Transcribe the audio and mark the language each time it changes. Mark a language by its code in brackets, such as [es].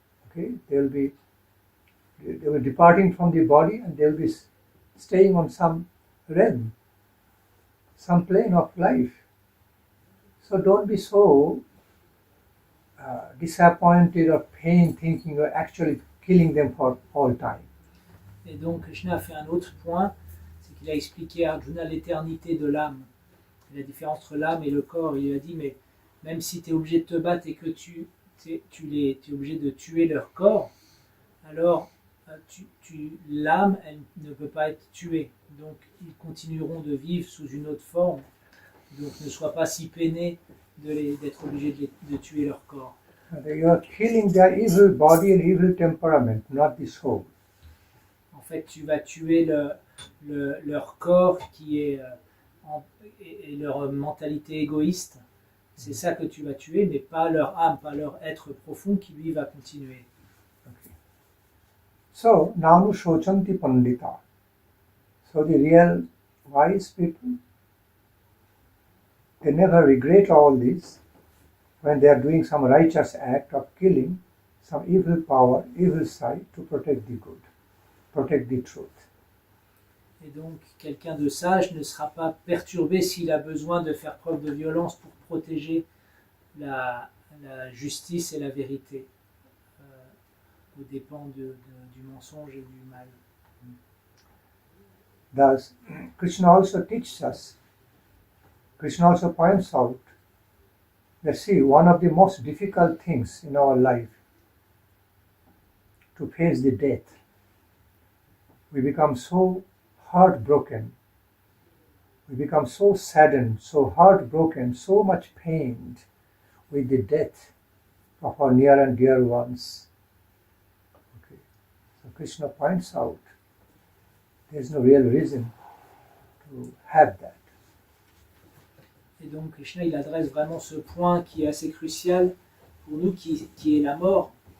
[en] Okay, they will be departing from the body, and they will be staying on some realm, some plane of life. So don't be so disappointed or pain thinking you're actually killing them for all time. [fr] Et donc Krishna a fait un autre point, c'est qu'il a expliqué à Arjuna l'éternité de l'âme, la différence entre l'âme et le corps. Il lui a dit, mais même si tu es obligé de te battre et que tu es obligé de tuer leur corps, alors l'âme, elle ne peut pas être tuée. Donc ils continueront de vivre sous une autre forme. Donc ne sois pas si peiné d'être obligé de tuer leur corps. [en] You are killing their evil body and evil temperament, not the soul. [fr] En fait, tu vas tuer leur corps qui est et leur mentalité égoïste. C'est ça que tu vas tuer, mais pas leur âme, pas leur être profond qui lui va continuer. [en] Okay. So, [sa] nanu shochanti pandita. [en] So the real wise people, they never regret all this when they are doing some righteous act of killing some evil power, evil side to protect the good, protect the truth. [fr] Et donc, quelqu'un de sage ne sera pas perturbé s'il a besoin de faire preuve de violence pour protéger la justice et la vérité, aux dépens du mensonge et du mal. [en] Thus, Krishna also teaches us, Krishna also points out that, see, one of the most difficult things in our life to face the death. We become so heartbroken, we become so saddened, so heartbroken, so much pained with the death of our near and dear ones. Okay. So Krishna points out there is no real reason to have that. [fr] Et donc Krishna, il adresse vraiment ce point qui est assez crucial pour nous, qui est la mort.